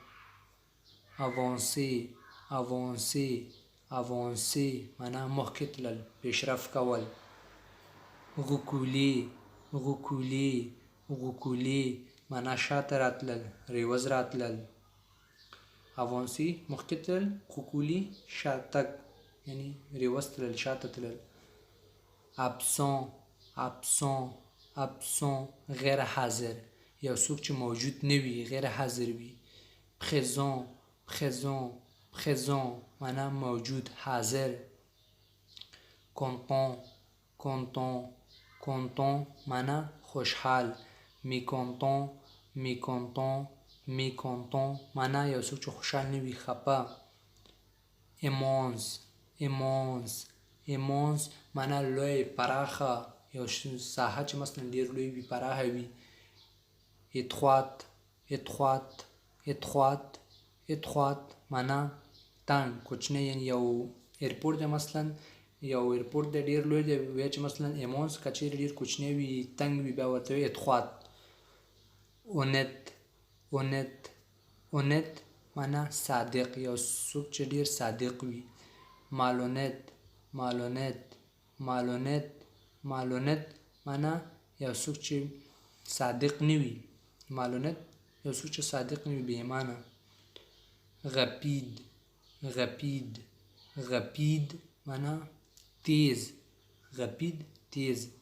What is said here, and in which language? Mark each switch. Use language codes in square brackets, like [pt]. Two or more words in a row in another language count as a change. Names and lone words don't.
[fr] avancer avancer avancer [ps] معنا مخکې تلل پیشرفت کول. [fr] reculer reculer reculer [ps] معنا شاته راتلل ریوز راتلل. avancer مخکې تلل reculer شاتګ یعنی ریوز تلل شاته تلل. [fr] absent absent absent [ps] غیر حاضر یو څوک چې موجود نه وي غیر حاضر وي. [fr] présent présent présent [ps] معنا موجود حاضر. [fr] content content content [ps] معنا خوشحال. [fr] mécontent mécontent mécontent [ps] معنا یو څوک چې خوشحال نه وي خفه. [fr] immense immense immense [ps] معنا لوی پراخه یو ساحه چې مثلا ډېر لوی وي پراخه وي. [fr] étroite étroite étroite étroite [ps] معنا تنګ کوچنی یعنی یو ایرپورټ دی مثلا یو ایرپورټ دی ډېر لوی دی وایي چې مثلا ایمونس که چیرې ډېر کوچنی وي تنګ وي بیا ورته وایي étroite. [fr] honnête honnête honnête [ps] معنا صادق یو څوک چې ډېر صادق وي. [fr] malhonnête malhonnête malhonnête malhonnête [ps] معنا یو څوک چې صادق نه وي. malhonnête یو څوک چې صادق نه وي بې ایمانه. [fr] rapide rapide rapide [ps] معنا تیز [fr] rapide تیز.